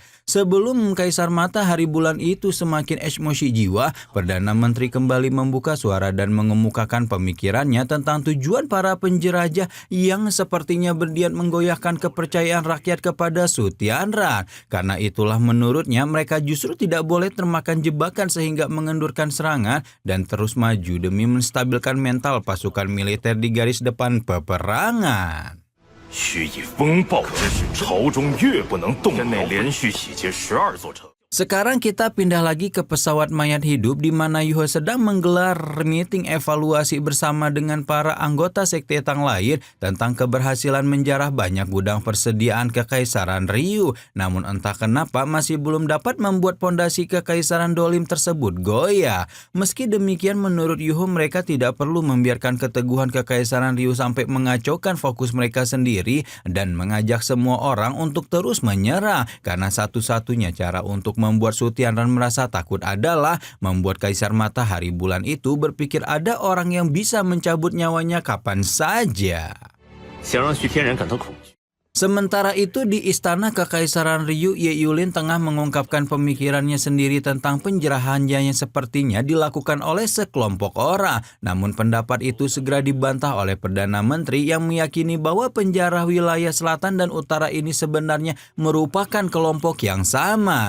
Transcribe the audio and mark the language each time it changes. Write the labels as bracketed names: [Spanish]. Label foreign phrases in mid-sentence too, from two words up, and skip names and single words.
[Indonesian] Sebelum Kaisar Matahari Bulan itu semakin emosi jiwa, Perdana Menteri kembali membuka suara dan mengemukakan pemikirannya tentang tujuan para penjelajah yang sepertinya berniat menggoyahkan kepercayaan rakyat kepada Su Tianran. Karena itulah menurutnya mereka justru tidak boleh termakan jebakan sehingga mengendurkan serangan dan terus maju demi menstabilkan mental pasukan militer di garis depan peperangan. [Chinese] 须以风暴之势，朝中越不能动摇。天内连续洗劫12座城。 [Indonesian] Sekarang kita pindah lagi ke pesawat mayat hidup di mana Yuho sedang menggelar meeting evaluasi bersama dengan para anggota sekte Tang lain tentang keberhasilan menjarah banyak gudang persediaan Kekaisaran Ryu. Namun entah kenapa masih belum dapat membuat pondasi Kekaisaran Dolim tersebut goyah. Meski demikian menurut Yuho mereka tidak perlu membiarkan keteguhan Kekaisaran Ryu sampai mengacaukan fokus mereka sendiri dan mengajak semua orang untuk terus menyerah karena satu-satunya cara untuk membuat Su Tianran merasa takut adalah membuat Kaisar Matahari Bulan itu berpikir ada orang yang bisa mencabut nyawanya kapan saja. [Chinese] 想让徐天然感到恐惧。 [Indonesian] Sementara itu di istana Kekaisaran Ryu, Ye Yulin tengah mengungkapkan pemikirannya sendiri tentang penjarahannya yang sepertinya dilakukan oleh sekelompok orang. Namun pendapat itu segera dibantah oleh Perdana Menteri yang meyakini bahwa penjara wilayah selatan dan utara ini sebenarnya merupakan kelompok yang sama.